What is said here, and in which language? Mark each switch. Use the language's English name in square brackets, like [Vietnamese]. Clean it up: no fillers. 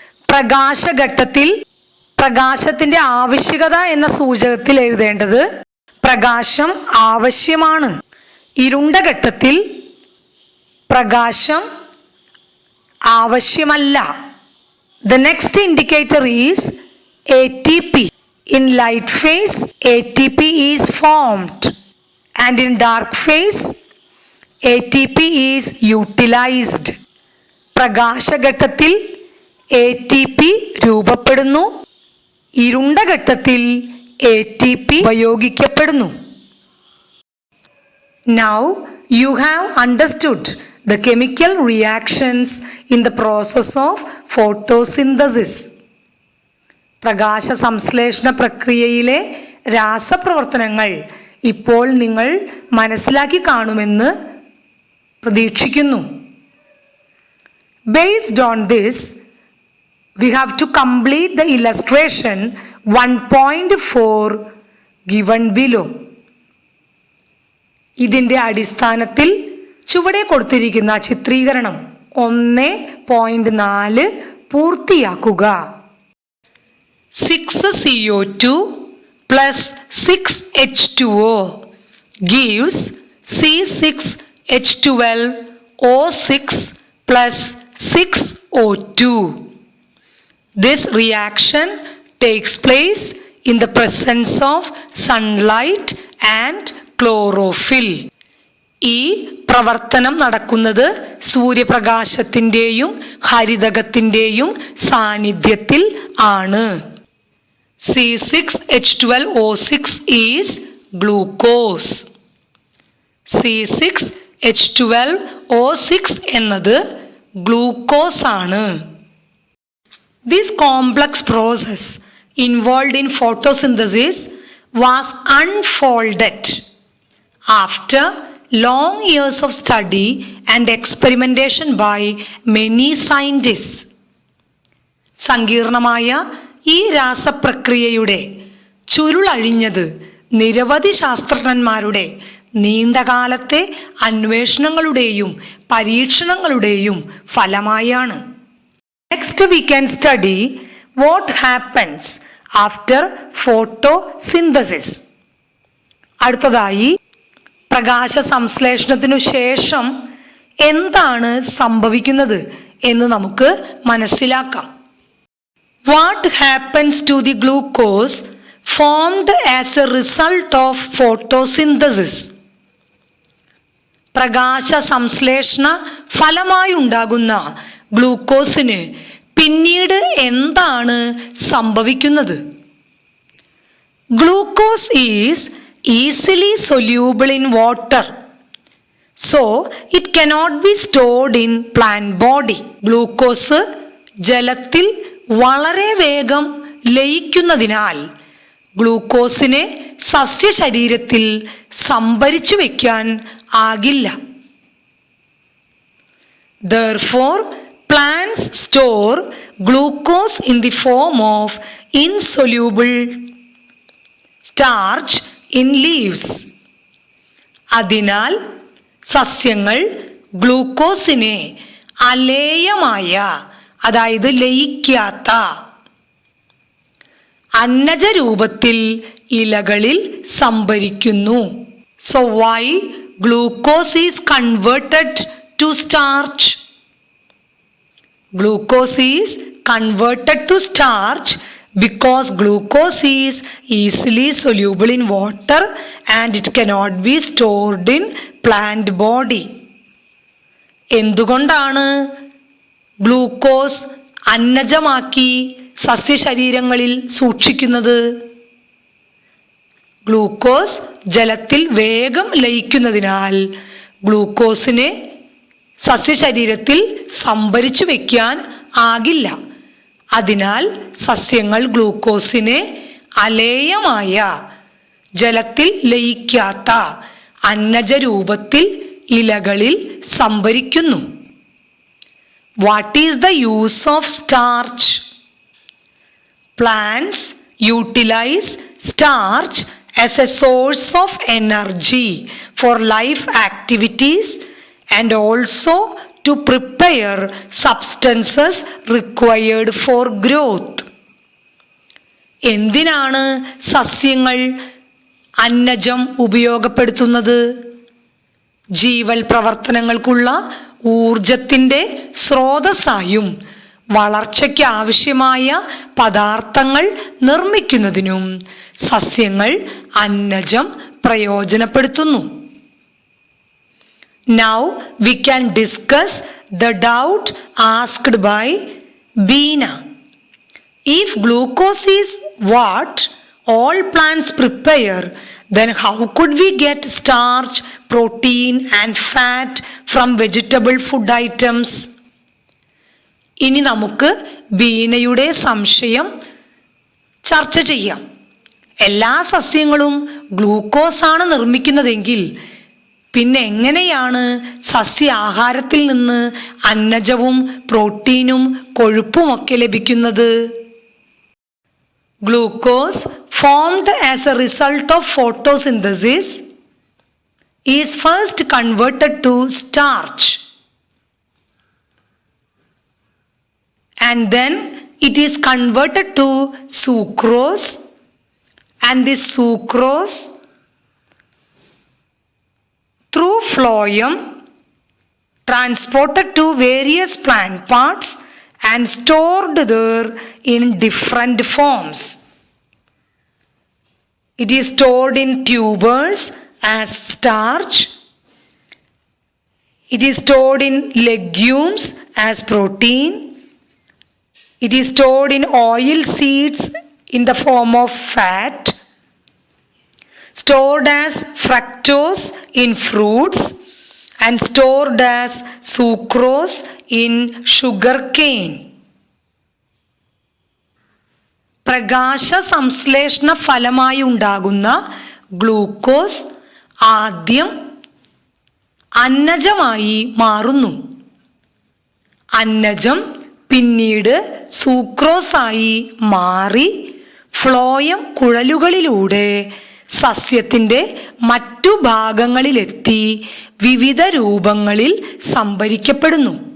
[Malayalam] പ്രകാശഘട്ടത്തിൽ പ്രകാശത്തിൻ്റെ ആവശ്യകത എന്ന സൂചകത്തിൽ എഴുതേണ്ടത് പ്രകാശം ആവശ്യമാണ്. ഇരുണ്ട ഘട്ടത്തിൽ പ്രകാശം ആവശ്യമല്ല. [English] The next indicator is ATP. In light phase, ATP is formed, and in dark phase, ATP is utilized. [Malayalam] പ്രകാശഘട്ടത്തിൽ ATP രൂപപ്പെടുന്നു, ഇരുണ്ട ഘട്ടത്തിൽ ATP ഉപയോഗിക്കപ്പെടുന്നു. [English] Now you have understood the chemical reactions in the process of photosynthesis. [Malayalam] പ്രകാശ സംശ്ലേഷണ പ്രക്രിയയിലെ രാസപ്രവർത്തനങ്ങൾ ഇപ്പോൾ നിങ്ങൾ മനസ്സിലാക്കി കാണുമെന്ന് പ്രതീക്ഷിക്കുന്നു. [English] Based on this, we have to complete the illustration 1.4 given below. [Malayalam] ഇതിൻ്റെ അടിസ്ഥാനത്തിൽ ചുവടെ കൊടുത്തിരിക്കുന്ന ചിത്രീകരണം 1.4 പൂർത്തിയാക്കുക. [English] 6CO2 plus 6H2O gives C6H12O6 plus 6O2. This reaction takes place in the presence of sunlight and chlorophyll. [Malayalam] ഈ പ്രവർത്തനം നടക്കുന്നത് സൂര്യപ്രകാശത്തിൻ്റെയും ഹരിതകത്തിൻ്റെയും സാന്നിധ്യത്തിൽ ആണ്. [English] C6H12O6 is glucose. [Malayalam] C6H12O6 എന്നത് ഗ്ലൂക്കോസ് ആണ്. [English] This complex process involved in photosynthesis was unfolded after long years of study and experimentation by many scientists. [Malayalam] സങ്കീർണമായ ഈ രാസപ്രക്രിയയുടെ ചുരുളഴിഞ്ഞത് നിരവധി ശാസ്ത്രജ്ഞന്മാരുടെ നീണ്ടകാലത്തെ അന്വേഷണങ്ങളുടെയും പരീക്ഷണങ്ങളുടെയും ഫലമായാണ്. [English] Next we can study what happens after photosynthesis. [Malayalam] അടുത്തതായി പ്രകാശ സംശ്ലേഷണത്തിനു ശേഷം എന്താണ് സംഭവിക്കുന്നത് എന്ന് നമുക്ക് മനസ്സിലാക്കാം. [English] What happens to the glucose formed as a result of photosynthesis? [Malayalam] പ്രകാശ സംശ്ലേഷണ ഫലമായി ഉണ്ടാകുന്ന ഗ്ലൂക്കോസിന് പിന്നീട് എന്താണ് സംഭവിക്കുന്നത്? [English] Glucose is easily soluble in water, so it cannot be stored in plant body. [Malayalam] Glucose ജലത്തിൽ വളരെ വേഗം ലയിക്കുന്നതിനാൽ ഗ്ലൂക്കോസിനെ സസ്യശരീരത്തിൽ സംഭരിച്ചു വയ്ക്കാൻ ആകില്ല. [English] Therefore, plants store glucose in the form of insoluble starch in leaves. [Malayalam] അതിനാൽ സസ്യങ്ങൾ ഗ്ലൂക്കോസിനെ അലേയമായ, അതായത് ലയിക്കാത്ത അന്നജ രൂപത്തിൽ ഇലകളിൽ സംഭരിക്കുന്നു. [English] So why glucose is converted to starch? Glucose is converted to starch because glucose is easily soluble in water and it cannot be stored in plant body. [Malayalam] എന്തുകൊണ്ടാണ് glucose അന്നജമാക്കി സസ്യശരീരങ്ങളിൽ സൂക്ഷിക്കുന്നത്? Glucose ജലത്തിൽ വേഗം ലയിക്കുന്നതിനാൽ ഗ്ലൂക്കോസിനെ സസ്യശരീരത്തിൽ സംഭരിച്ചു വയ്ക്കാൻ ആകില്ല. അതിനാൽ സസ്യങ്ങൾ ഗ്ലൂക്കോസിനെ അലേയമായ, ജലത്തിൽ ലയിക്കാത്ത അന്നജ രൂപത്തിൽ ഇലകളിൽ സംഭരിക്കുന്നു. [English] What is the use of starch? Plants utilize starch as a source of energy for life activities and also to prepare substances required for growth. [Malayalam] എന്തിനാണ് സസ്യങ്ങൾ അന്നജം ഉപയോഗപ്പെടുത്തുന്നത്? ജീവൽ പ്രവർത്തനങ്ങൾക്കുള്ള ഊർജത്തിൻ്റെ സ്രോതസ്സായും വളർച്ചയ്ക്ക് ആവശ്യമായ പദാർത്ഥങ്ങൾ നിർമ്മിക്കുന്നതിനും സസ്യങ്ങൾ അന്നജം പ്രയോജനപ്പെടുത്തുന്നു. [English] Now we can discuss the doubt asked by Beena. If glucose is what all plants prepare, then how could we get starch, protein and fat from vegetable food items? [Malayalam] ഇനി നമുക്ക് ബീനയുടെ സംശയം ചർച്ച ചെയ്യാം. എല്ലാ സസ്യങ്ങളും ഗ്ലൂക്കോസ് ആണ് നിർമ്മിക്കുന്നതെങ്കിൽ പിന്നെ എങ്ങനെയാണ് സസ്യ ആഹാരത്തിൽ നിന്ന് അന്നജവും പ്രോട്ടീനും കൊഴുപ്പുമൊക്കെ ലഭിക്കുന്നത്? [English] Glucose formed as a result of photosynthesis is first converted to starch and then it is converted to sucrose, and this sucrose through phloem transported to various plant parts and stored there in different forms. It is stored in tubers as starch. It is stored in legumes as protein. It is stored in oil seeds in the form of fat. Stored as fructose in fruits and stored as sucrose in sugar cane. [Malayalam] പ്രകാശ സംശ്ലേഷണ ഫലമായി ഉണ്ടാകുന്ന glucose ആദ്യം അന്നജമായി മാറുന്നു. അന്നജം പിന്നീട് സൂക്രോസായി മാറി phloem കുഴലുകളിലൂടെ സസ്യത്തിൻ്റെ മറ്റു ഭാഗങ്ങളിലെത്തി വിവിധ രൂപങ്ങളിൽ സംഭരിക്കപ്പെടുന്നു.